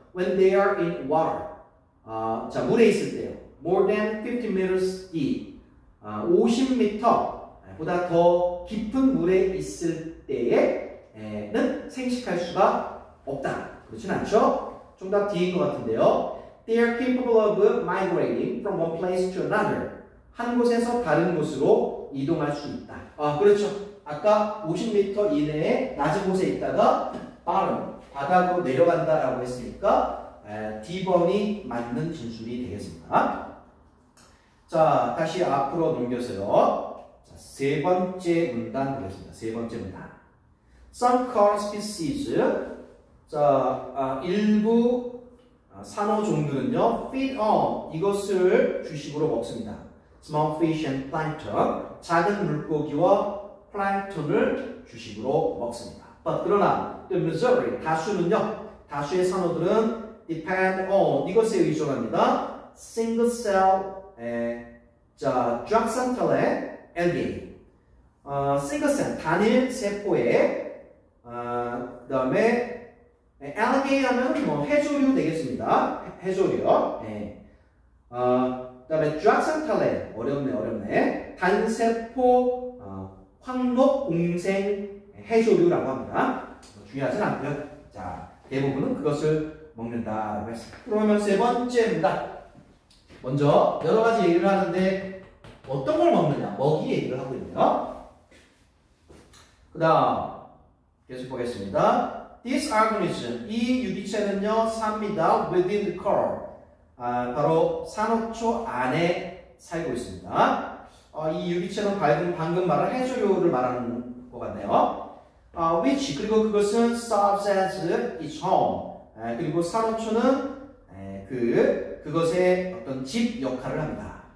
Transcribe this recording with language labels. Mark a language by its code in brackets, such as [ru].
[en] When they are in water. [ko] 자, 물에 있을 때요. [en] More than 50 meters deep. [ko] 50m 보다 더 깊은 물에 있을 때에는 생식할 수가 없다. 그렇진 않죠? 정답 D인 것 같은데요. [en] They are capable of migrating from one place to another. [ko] 한 곳에서 다른 곳으로 이동할 수 있다. 그렇죠. 아까 50m 이내에 낮은 곳에 있다가 바닥으로 내려간다라고 했으니까 D번이 맞는 진술이 되겠습니다. 자, 다시 앞으로 넘겨서요. 자, 세 번째 문단 보겠습니다. 세 번째 문단. [en] Some coral species. [ko] 자, 일부 산호 종들은요, [en] feed on [ko] 이것을 주식으로 먹습니다. [en] Small fish and plankton. [ko] 작은 물고기와 플랑크톤을 주식으로 먹습니다. 그러나 [en] the majority [ko] 다수의 산호들은 [en] depend on [ko] 이것에 의존합니다. [en] Single cell [ko] 자, 드락산탈의 [en] algae. single cell [ko] 단일 세포의 그 다음에 algae 하면 뭐 해조류 되겠습니다. 해조류요. 그 다음에 드락산탈의 어렵네. 단세포 황록 공생 해조류라고 합니다. 중요하진 않고요. 자, 대부분은 그것을 먹는다라고 했습니다. 그러면 세 번째입니다. 먼저 여러 가지 얘기를 하는데 어떤 걸 먹느냐? 먹이 얘기를 하고 있네요. 그 다음 계속 보겠습니다. [en] This organism, [ko] 이 유기체는요 삽니다. [en] Within the coral, [ko] 바로 산호초 안에 살고 있습니다. 이 유기체는 방금 말한 해조류를 말하는 것 같네요. [en] Which, [ko] 그리고 그것은 [en] serves as its home. [ko] 그리고 산호초는 그것의 어떤 집 역할을 합니다.